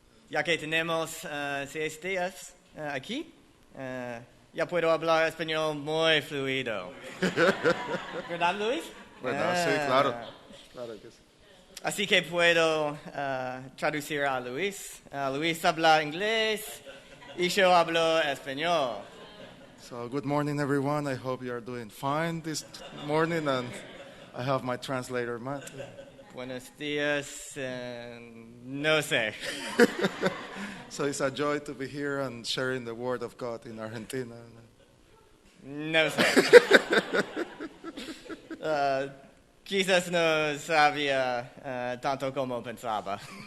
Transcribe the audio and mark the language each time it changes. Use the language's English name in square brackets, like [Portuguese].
[Spanish] Ya que tenemos 6 días aquí, ya puedo hablar español muy fluido. ¿Verdad, Luis? ¿Verdad? Sí, claro. Claro que sí. Así que puedo traducir a Luis. Luis habla inglés y yo hablo español. [English] So, good morning, everyone. I hope you are doing fine this morning, and I have my translator, Matt. [Spanish] Buenos días, no sé. [English] So it's a joy to be here and sharing the word of God in Argentina. [Spanish] No sé. Quizás no sabía tanto como pensaba.